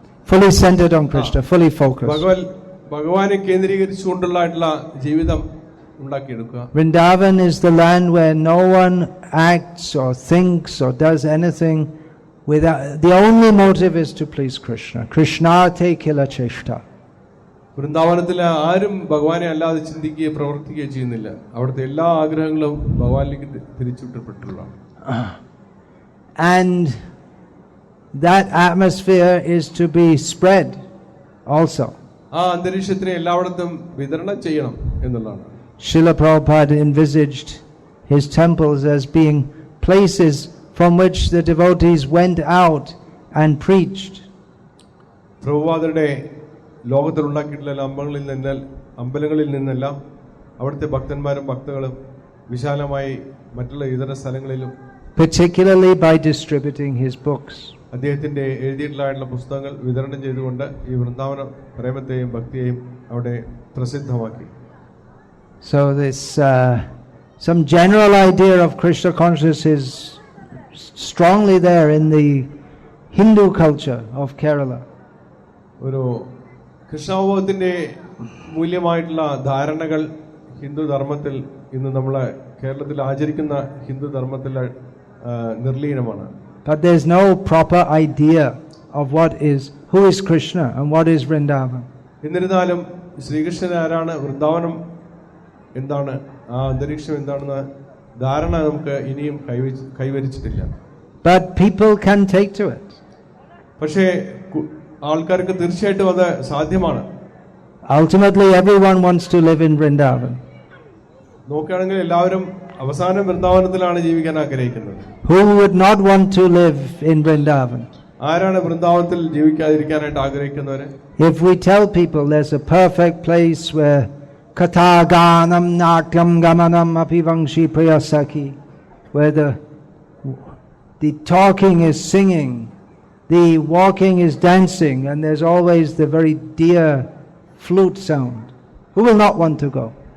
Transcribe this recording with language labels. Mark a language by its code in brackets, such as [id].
[en] Fully centered on Krishna, fully focused. [ml] ഭഗവാനെ കേന്ദ്രീകരിച്ചുകൊണ്ടുള്ള ജീവിതം ഉണ്ടാക്കിയെടുക്കുക. [en] Vrindavan is the land where no one acts or thinks or does anything without, the only motive is to please Krishna. [sa] Krishnate kila cheshta. [ml] വൃന്ദാവനത്തിൽ ആരും ഭഗവാനെ അല്ലാതെ ചിന്തിക്കുകയോ പ്രവർത്തിക്കുകയോ ചെയ്യുന്നില്ല. അവിടുത്തെ എല്ലാ ആഗ്രഹങ്ങളും ഭഗവാനിലേക്ക് തിരിച്ചുവിട്ടപ്പെട്ടുള്ളതാണ്. [en] And that atmosphere is to be spread also. [ml] ആ അന്തരീക്ഷത്തിനെ എല്ലായിടത്തും വിതരണം ചെയ്യണം എന്നുള്ളതാണ്. [en] Srila Prabhupada envisaged his temples as being places from which the devotees went out and preached. [ml] പ്രഭുപാദരുടെ ലോകത്തിൽ ഉണ്ടാക്കിയിട്ടുള്ള അമ്പലങ്ങളിൽ നിന്നെല്ലാം അവിടുത്തെ ഭക്തന്മാരും ഭക്തകളും വിശാലമായി മറ്റുള്ള ഇതര സ്ഥലങ്ങളിലും, [en] particularly by distributing his books. [ml] അദ്ദേഹത്തിന്റെ എഴുതിയിട്ടുള്ള പുസ്തകങ്ങൾ വിതരണം ചെയ്തുകൊണ്ട് ഈ വൃന്ദാവന പ്രേമത്തെയും ഭക്തിയെയും അവിടെ പ്രസിദ്ധമാക്കി. [en] So this some general idea of Krishna consciousness is strongly there in the Hindu culture of Kerala. [ml] ഒരു കൃഷ്ണാവബോധത്തിന്റെ മൂല്യമായിട്ടുള്ള ധാരണകൾ ഹിന്ദു ധർമ്മത്തിൽ ഇന്ന് നമ്മളെ കേരളത്തിൽ ആചരിക്കുന്ന ഹിന്ദു ധർമ്മത്തിൽ നിർലീനമാണ്. [en] But there is no proper idea of who is Krishna and what is Vrindavan. [ml] എന്നിരുന്നാലും ശ്രീകൃഷ്ണൻ ആരാണ്, വൃന്ദാവനം എന്താണ്, ആ അന്തരീക്ഷം എന്താണെന്ന് ധാരണ നമുക്ക് ഇനിയും കൈവരിച്ചിട്ടില്ല. [en] But people can take to it. [ml] പക്ഷേ ആൾക്കാർക്ക് തീർച്ചയായിട്ടും അത് സാധ്യമാണ്. [en] Ultimately everyone wants to live in Vrindavan. [ml] നോക്കുകയാണെങ്കിൽ എല്ലാവരും അവസാനം വൃന്ദാവനത്തിലാണ് ജീവിക്കാൻ ആഗ്രഹിക്കുന്നത്. [en] Who would not want to live in Vrindavan? [ml] ആരാണ് വൃന്ദാവനത്തിൽ ജീവിക്കാതിരിക്കാനായിട്ട് ആഗ്രഹിക്കുന്നവര്? [en] If we tell people there's a perfect place where [sa] katha ganam natyam gamanam apivangshi priyasaki, [en] where the talking is singing, the walking is dancing, and there's always the very dear flute sound, who will not want to go?